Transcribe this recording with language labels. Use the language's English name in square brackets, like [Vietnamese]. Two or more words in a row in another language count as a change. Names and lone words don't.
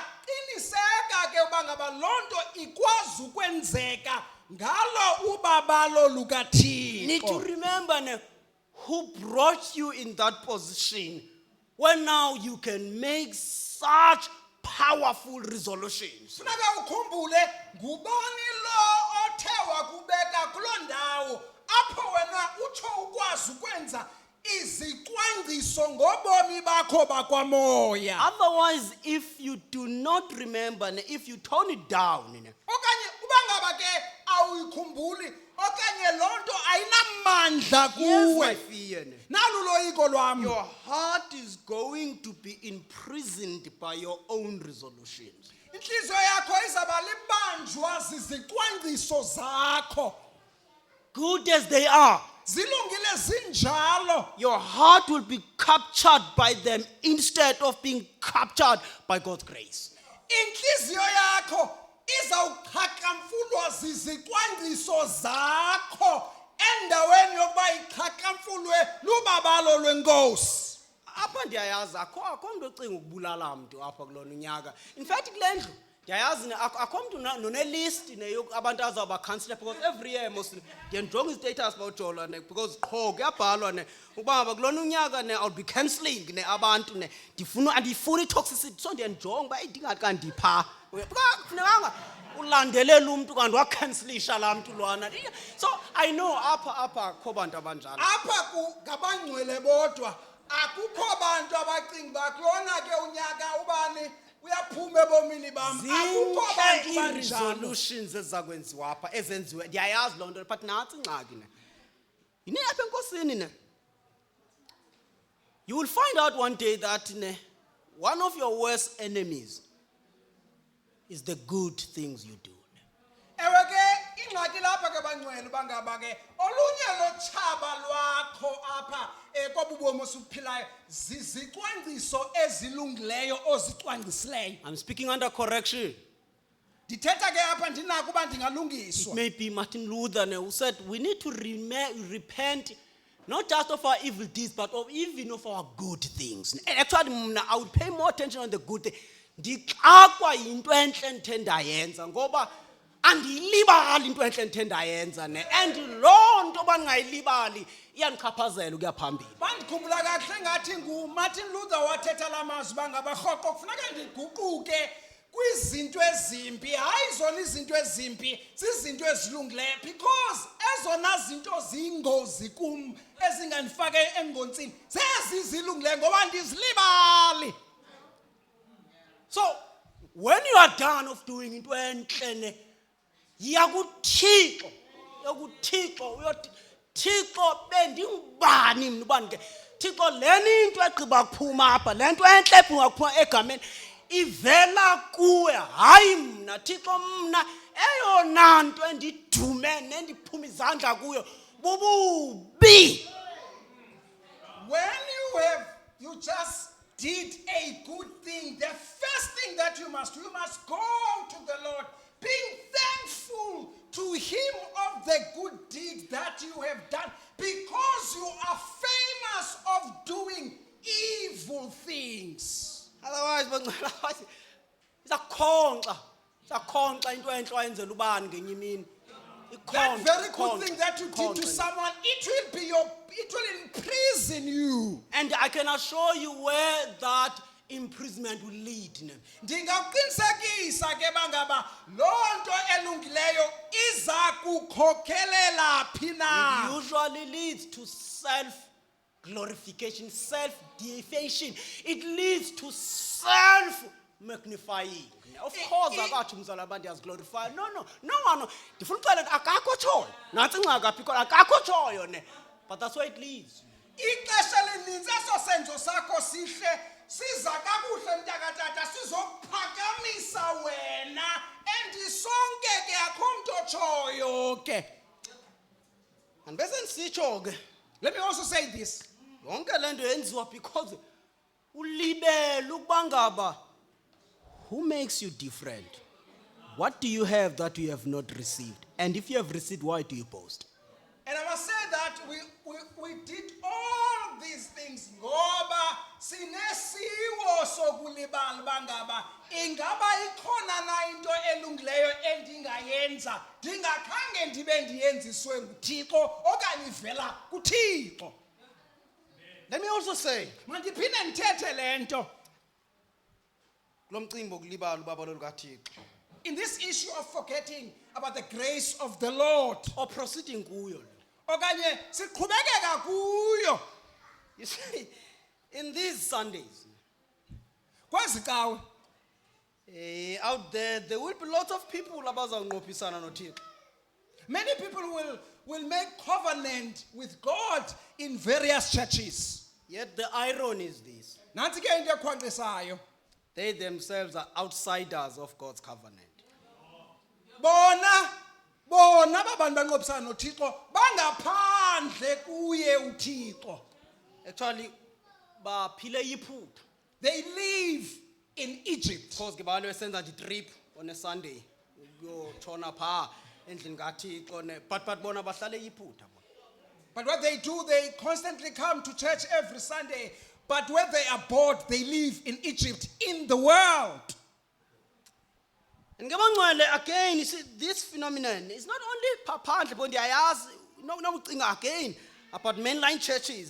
[Xhosa] Qiniseka ke ubangaba lonto ikwazi ukwenzeka ngalo ubabalo lukaThixo. [English] Need to remember who brought you in that position when now you can make such powerful resolutions. [Xhosa] Funeka ukhumbule ngubani lo othe wakubeka kuloo ndawo apho wena utsho ukwazi ukwenza izicwangciso ngobomi bakho bakwamoya. [English] Otherwise, if you do not remember, if you tone it down, [Xhosa] Okanye ubangaba ke awuyikhumbuli okanye lonto ayinamandla [English] here's my [Xhosa] kuwe. [English] fear. [Xhosa] Nalu loyiko lwami. [English] Your heart is going to be imprisoned by your own resolutions. [Xhosa] Inhliziyo yakho izaba libanjwa zizicwangciso zakho. [English] Good as they are, [Xhosa] Zilungile zinjalo. [English] your heart will be captured by them instead of being captured by God's grace. [Xhosa] Inhliziyo yakho izawuqhagamfulwa zizicwangciso zakho endaweni yokuba iqhagamfulwe lubabalo lwenkosi. Apha ndiyayazi akho mntu ocinga ukubulala mntu apha kulona unyaka. [English] In fact [Xhosa] kule ndlu ndiyayazi akho mntu nonelist abantu azawuba councillor [English] because every year mostly [Xhosa] ndiyanjonga istatus bawujola because qho kuyabhalwa ukuba ngaba kulona unyaka [English] I'll be cancelling [Xhosa] abantu andifuni toxicity so ndiyanjonga uba ndingathi kandipha kufunekanga ulandelela umuntu kanti wacancelisha laa mntu lwana. So I know apha akho bantu abanjalo. Apha ngabangcwele bodwa akukho bantu abacinga uba kulona ke unyaka ubani uyaphuma ebomini bam. Akukho bantu Zinhle banjalo. [English] resolutions [Xhosa] ezakwenziwa apha ezenziwe ndiyayazi loo nto [English] but [Xhosa] nantsi ingxaki yini apha enkosini [English] you will find out one day that one of your worst enemies is the good things you do. [Xhosa] Ewe ke ingxaki lapha ke bangcwele bangaba ke olunye lotshaba lwakho apha kobubomi osuphilayo zizicwangciso ezilungileyo ozicwangcisileyo. [English] I'm speaking under correction. [Xhosa] Ndithetha ke apha ndinako uba ndingalungiswa. [English] Maybe Martin Luther who said we need to repent not just of our evil deeds but even of our good things. Actually I would pay more attention on the good thing. [Xhosa] Ndixakwa yinto entle ndithe ndayenza ngoba andiyilibali into entle ndithe ndayenza and loo nto bandingayilibali iyandichaphazela ukuya phambili. Bandikhumbula kakuhle ngathi nguMartin Luther wathetha la mazwi bangaba rhoqo kufuneka ndiguquke kwizinto ezimbi, hayi zona izinto ezimbi, zizinto ezilungileyo, because ezona zinto ziyingozi kum ezingandifaka engontsini zezi zilungileyo ngoba ndizilibali. [English] So, when you are done of doing [Xhosa] into enhle, yakuthixo, uyothi Thixo bendingubani mina ubani ke? Thixo leni into egqiba kuphuma apha, le nto entle ebhunga kuphuma egameni ivela kuwe, hayi mna. Thixo mna eyona nto endidume nendiphuma izandla kuyo bububi. [English] When you just did a good thing, the first thing that you must go to the Lord, being thankful to Him of the good deed that you have done, because you are famous of doing evil things. [Xhosa] Otherwise izakhonkxa into enhle wayenzela ubani ngenye imini. [English] That very good thing that you did to someone, it will imprison you. And I can assure you where that imprisonment will lead. [Xhosa] Ndingakuqinisekisa ke bangaba loo nto elungileyo iza kukhokhelela phi na. [English] It usually leads to self-glorification, self-deifation. It leads to self-magnifying. Of course, [Xhosa] akathi umzala abantu yaziglorify. [English] No one. [Xhosa] Ndifuna uxelela akakho tshoyo. Nantsi ingxaki apha ikhona, akakho tshoyo ne. [English] But that's where it leads. [Xhosa] Ixesha elininzi eso senzo sakho sihle siza kakuhle mntakatata sizokuphakamisa wena endisonke ke akho mntu otshoyo ke. And bese ndisitsho ke, [English] Let me also say this. [Xhosa] yonke le nto yenziwa because ulibele ukuba ngaba, [English] who makes you different? What do you have that you have not received? And if you have received, why do you boast? And I must say that we did all these things [Xhosa] ngoba sinesiwo sokulibala bangaba ingaba ikhona na into elungileyo endingayenza ndingakhange ndibe ndiyenziswe nguThixo okanye ivela kuThixo. [English] Let me also say, [Xhosa] Mandiphinde ndithethe le nto. kulo mcimbi wokulibala ubabalelo kaThixo, [English] In this issue of forgetting about the grace of the Lord, or proceeding kuyo. [Xhosa] okanye siqhubekeka kuyo [English] You see, in these Sundays, [Xhosa] kwezi cawe [English] out there will be lots of people [Xhosa] abazawunqophisana noThixo. [English] many people will make covenant with God in various churches. Yet the irony is this: [Xhosa] Nanti ke into ekhwankqisayo. [English] they themselves are outsiders of God's covenant. [Xhosa] Bona babantu banqophisana noThixo bangaphandle kuye uThixo. [English] Actually, [Xhosa] baphile iphutha. [English] They live in Egypt. [Xhosa] Because ke bantu besenza nje [English] trip on a Sunday [Xhosa] ukuyotshona pha endlini kaThixo but bona bahlale iphutha. [English] But what they do, they constantly come to church every Sunday. But when they are bored, they live in Egypt, in the world. And ngebangcwele again, you see, this phenomenon is not only phandle but [Xhosa] ndiyayazi ucinga [English] again about mainline churches.